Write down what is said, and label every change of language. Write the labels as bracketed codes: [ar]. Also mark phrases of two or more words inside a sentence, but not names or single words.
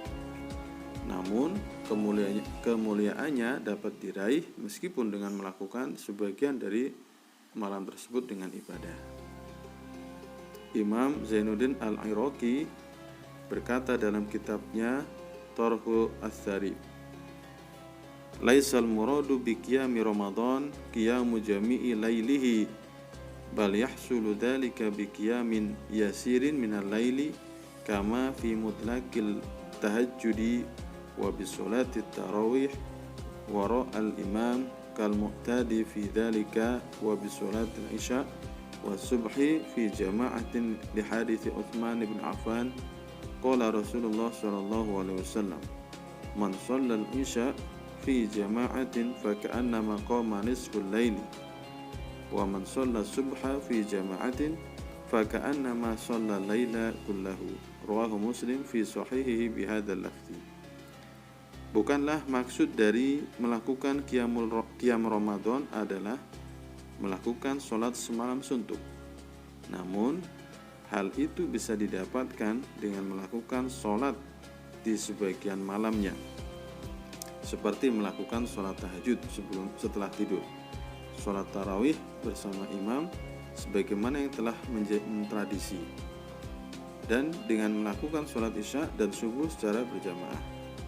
[id] Namun kemuliaannya dapat diraih meskipun dengan melakukan sebagian dari malam tersebut dengan ibadah. Imam Zainuddin Al-Iraqi berkata dalam kitabnya Tarhu Ats-Tsarib, [ar] ليس المراد بقيام رمضان قيام جميع ليله بل يحصل ذلك بقيام يسير من الليل كما في مطلق التهجد وبصلاة التراويح وراء الإمام كالمعتاد في ذلك وبصلاة العشاء والصبح في جماعة لحديث عثمان بن عفان قال رسول الله صلى الله عليه وسلم من صلى العشاء في جماعة فكأنما قام نصف الليل ومن صلى الصبح في جماعة فكأنما صلى الليل كله. رواه مسلم في صحيحه بهذا اللفظ. [id] Bukanlah maksud dari melakukan qiyam Ramadan adalah melakukan sholat semalam suntuk. Namun hal itu bisa didapatkan dengan melakukan sholat di sebagian malamnya, seperti melakukan sholat tahajud setelah tidur, sholat tarawih bersama imam sebagaimana yang telah menjadi tradisi, dan dengan melakukan sholat isya dan subuh secara berjamaah.